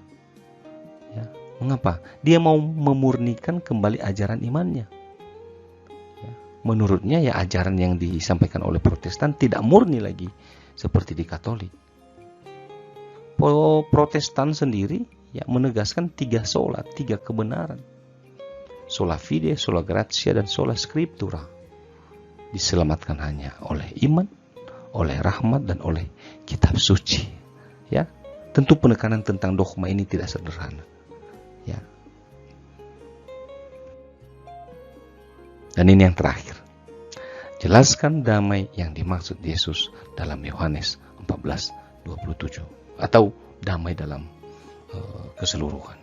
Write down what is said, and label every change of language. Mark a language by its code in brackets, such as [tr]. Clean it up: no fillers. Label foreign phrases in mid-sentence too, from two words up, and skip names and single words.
[id] Ya. Mengapa? Dia mau memurnikan kembali ajaran imannya. Ya. Menurutnya ya ajaran yang disampaikan oleh Protestan tidak murni lagi seperti di Katolik. Protestan sendiri ya menegaskan 3 sola, 3 kebenaran. [la] Sola fide, sola gratia, dan sola scriptura. [id] Diselamatkan hanya oleh iman, oleh rahmat, dan oleh kitab suci, ya. Tentu penekanan tentang dogma ini tidak sederhana, ya. Dan ini yang terakhir, jelaskan damai yang dimaksud Yesus dalam Yohanes 14:27, atau damai dalam keseluruhan.